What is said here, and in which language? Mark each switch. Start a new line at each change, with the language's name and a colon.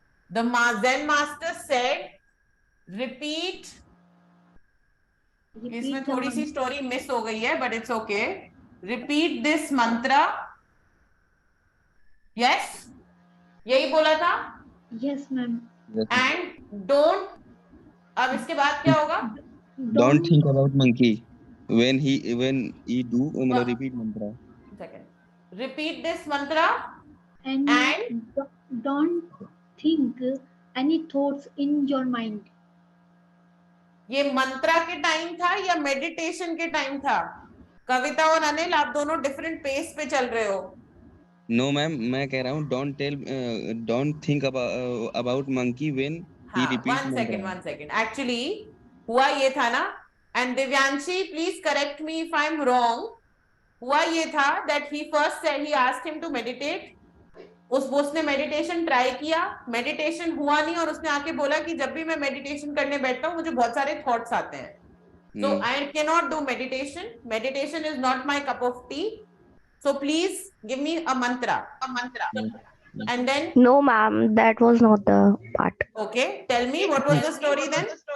English: The Zen master said, repeat.
Hindi: इसमें थोड़ी सी story miss हो गई है,
English: But it's okay. Repeat this mantra.
Hindi: यस, यही बोला था.
English: Yes, ma'am. And don't,
Hindi: अब इसके बाद क्या होगा?
English: Don't think about monkey when he do मतलब repeat mantra. Second. Repeat this mantra and don't think any thoughts in your mind.
Hindi: ये मंत्रा के टाइम था या मेडिटेशन के टाइम था? कविता और अनिल, आप दोनों डिफरेंट पेस पे चल रहे हो.
English: no ma'am,
Hindi: मैं कह रहा हूँ
English: don't think about monkey when he repeat mantra. 1 second. Actually
Hindi: हुआ ये था ना,
English: And Divyanshi please correct me if I am wrong.
Hindi: हुआ ये था
English: that he first said, he asked him to meditate.
Hindi: उसने मेडिटेशन ट्राई किया, मेडिटेशन हुआ नहीं, और उसने आके बोला कि जब भी मैं मेडिटेशन करने बैठता हूँ मुझे बहुत सारे थॉट्स आते हैं.
English: So I cannot do meditation. Meditation is not my cup of tea. So please give me a mantra. And then No, ma'am, that was not the part. okay, tell me what was the story then?